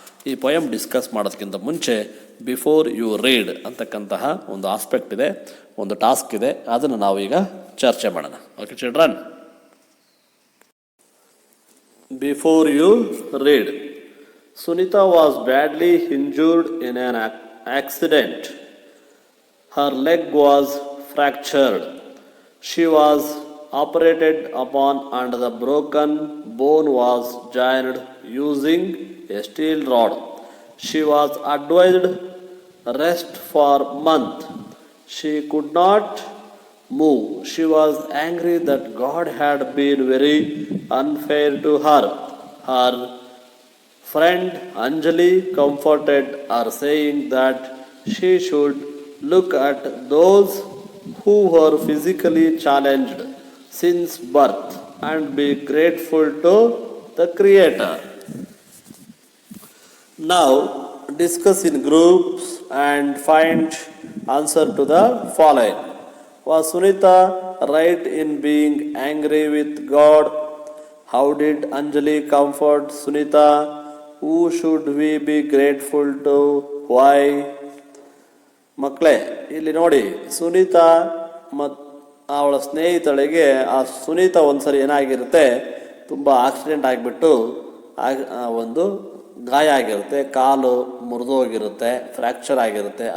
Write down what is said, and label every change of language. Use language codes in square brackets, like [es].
[kn] ಈ poem discuss ಮಾಡೋದಕ್ಕಿಂತ ಮುಂಚೆ [en] before you read [kn] ಅಂತಕ್ಕಂತಹ ಒಂದು ಆಸ್ಪೆಕ್ಟ್ ಇದೆ, ಒಂದು ಟಾಸ್ಕ್ ಇದೆ. ಅದನ್ನು ನಾವು ಈಗ ಚರ್ಚೆ ಮಾಡೋಣ. [en] Okay children, before you read. Sunita was badly injured in an accident. Her leg was fractured. She was operated upon and the broken bone was joined using a steel rod. She was advised rest for a month. She could not move. She was angry that God had been very unfair to her. Her friend Anjali comforted her, saying that she should look at those who were physically challenged since birth and be grateful to the Creator. Now discuss in groups and find answer to the following. Was Sunita right in being angry with God? How did Anjali comfort Sunita? Who should we be grateful to? Why? [kn] ಮಕ್ಕಳೇ, ಇಲ್ಲಿ ನೋಡಿ, ಸುನೀತಾ ಮತ್ತು ಅವಳ ಸ್ನೇಹಿತಳಿಗೆ, ಆ ಸುನೀತಾ ಒಂದ್ಸರಿ ಏನಾಗಿರುತ್ತೆ, ತುಂಬ accident ಆಗಿಬಿಟ್ಟು ಒಂದು ಗಾಯ ಆಗಿರುತ್ತೆ, ಕಾಲು ಮುರಿದೋಗಿರುತ್ತೆ, ಫ್ರ್ಯಾಕ್ಚರ್ ಆಗಿರುತ್ತೆ.